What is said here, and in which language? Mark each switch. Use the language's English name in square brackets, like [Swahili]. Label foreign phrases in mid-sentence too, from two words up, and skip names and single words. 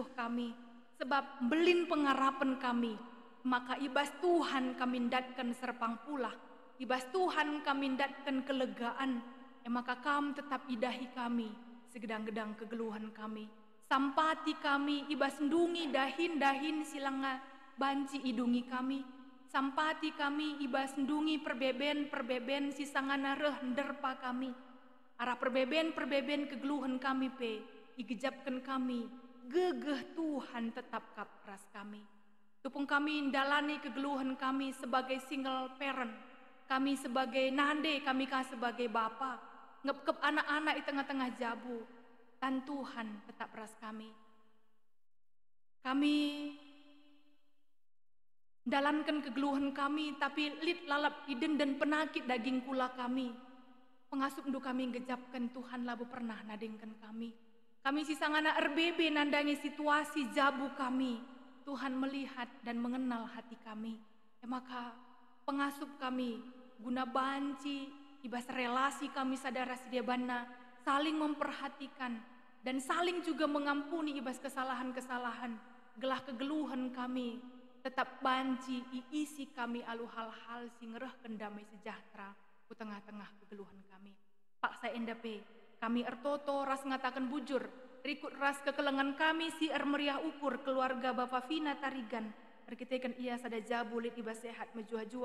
[Batak Karo] kami, sebab belin pengarapan kami, maka ibas Tuhan kami datkan serpang pulah, ibas Tuhan kami datkan kelegaan, emaka kam tetap idahi kami, segedang-gedang kegeluhan kami, sampati kami ibas ndungi dahin-dahin silanga banci idungi kami, sampati kami ibas ndungi perbeben sisangana reh nderpa kami. Arah perbeben kegeluhan kami pe, igejapkan kami, gegeh Tuhan tetap kapras kami. Tupung kami ndalani kegeluhan kami sebagai [English] single parent, [Batak Karo] kami sebagai nande, kami kah sebagai bapa, ngep-kep anak-anak di tengah-tengah jabu, dan Tuhan tetap ras kami. Kami dalankan kegeluhan kami, tapi lit lalap iden dan penakit daging kula kami. Pengasup ndu kami gejapkan Tuhan labu pernah nadengkan kami. Kami sisangana RBB nandangi situasi jabu kami. [Indonesian] Tuhan melihat dan mengenal hati kami. [Batak Karo] Maka pengasup kami guna banci, ibas relasi kami sadara sidiabana, [Indonesian] saling memperhatikan dan saling juga mengampuni ibas kesalahan-kesalahan. [Batak Karo] Gelah kegeluhan kami tetap banci isi kami alu hal-hal sing reh kendamai sejahtera ku tengah-tengah kegeluhan kami. Pak Saenda pe, kami ertoto ras ngatakan bujur, rikut ras kekelengan kami si meriah ukur keluarga Bapak Vina Tarigan, berkitekan ia sada jabulit ibas sehat mejuah-juah.